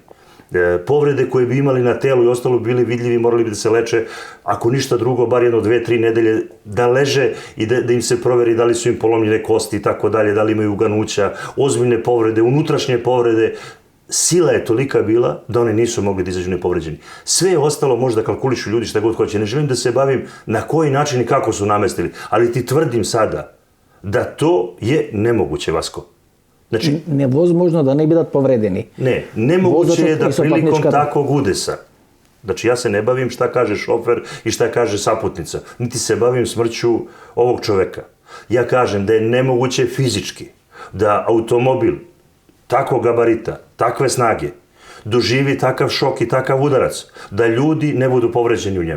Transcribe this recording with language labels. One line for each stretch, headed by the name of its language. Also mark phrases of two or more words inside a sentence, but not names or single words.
Serbian: Povrede koje bi imali na telu i ostalo bili vidljivi, morali bi da se leče, ako ništa drugo, bar jedno 2-3 nedelje da leže i da im se proveri da li su im polomljene kosti i tako dalje, da li imaju uganuća, ozbiljne povrede, unutrašnje povrede. Sila je tolika bila da oni nisu mogli da izađu nepovređeni. Sve ostalo možda kalkulišu ljudi šta god hoće. Ne želim da se bavim na koji način i kako su namestili, ali ti tvrdim sada da to je nemoguće, Vasko. Znači,
Macedonian: невозможно да не бидат повредени.
Serbian: Ne, nemoguće je da prilikom takvog udesa, znači ja se ne bavim šta kaže šofer i šta kaže saputnica, niti se bavim smrću ovog čoveka. Ja kažem da je nemoguće fizički da automobil takvog gabarita, takve snage, doživi takav šok i takav udarac, da ljudi ne budu povređeni u njemu.